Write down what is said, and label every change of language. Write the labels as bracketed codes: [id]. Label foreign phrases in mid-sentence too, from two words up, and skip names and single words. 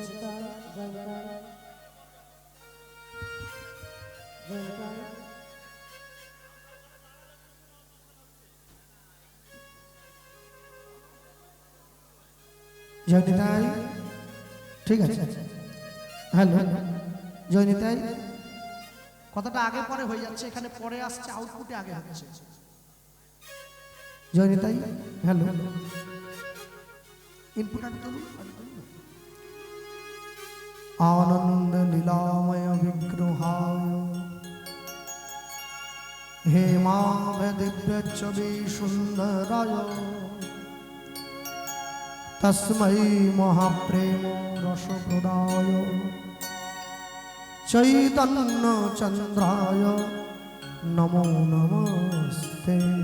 [bn] জয়নিতাই ঠিক আছে হ্যালো জয়নিতাই কথাটা আগে পরে হয়ে যাচ্ছে এখানে পরে আসছে আউটপুটে আগে হচ্ছে জয়নিতাই হ্যালো ইনপুট আগে তুলুন [sa] आनंद लीलामय विग्रहाय हेमाभ दिव्य छवि सुंदराय तस्मै महाप्रेम रसप्रदाय चैतन्य चंद्राय नमो नमस्ते